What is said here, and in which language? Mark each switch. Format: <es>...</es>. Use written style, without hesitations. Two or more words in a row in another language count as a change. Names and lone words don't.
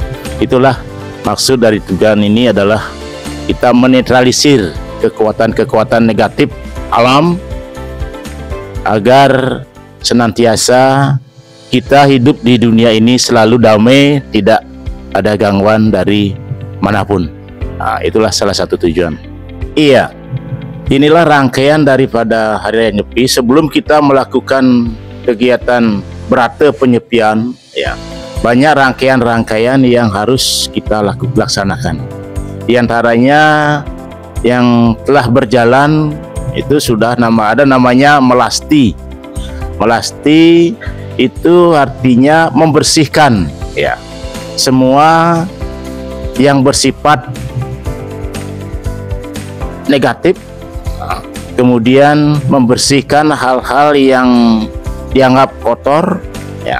<id>Itulah maksud dari tujuan ini adalah kita menetralisir kekuatan-kekuatan negatif alam agar senantiasa kita hidup di dunia ini selalu damai, tidak ada gangguan dari manapun. Nah, itulah salah satu tujuan. Iya, inilah rangkaian daripada Hari Raya Nyepi. Sebelum kita melakukan kegiatan berata penyepian, ya, banyak rangkaian-rangkaian yang harus kita laksanakan. Di antaranya yang telah berjalan itu sudah ada namanya melasti. Melasti itu artinya membersihkan ya semua yang bersifat negatif, kemudian membersihkan hal-hal yang dianggap kotor ya.</id>